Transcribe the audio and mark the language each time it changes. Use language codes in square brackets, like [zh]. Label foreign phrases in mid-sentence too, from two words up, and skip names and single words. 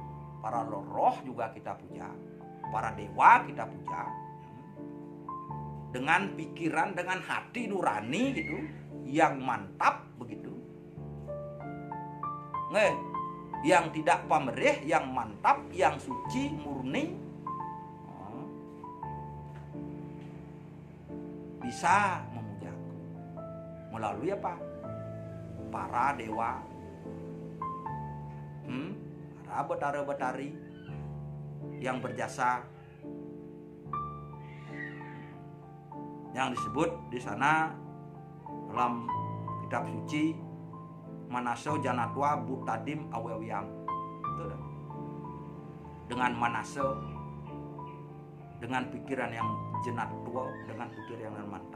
[id] Para roh juga kita puja, para dewa kita puja, dengan pikiran, dengan hati nurani gitu, yang mantap begitu, yang tidak pamerih, yang mantap, yang suci, murni. Bisa memujaku melalui apa? Para dewa, para betara-betari yang berjasa, yang disebut di sana dalam kitab suci [sa] Manaso Janatwa Butadim Awewiyang. [id] Dengan Manaso, dengan pikiran yang jenat tua, dengan pikiran yang mantap.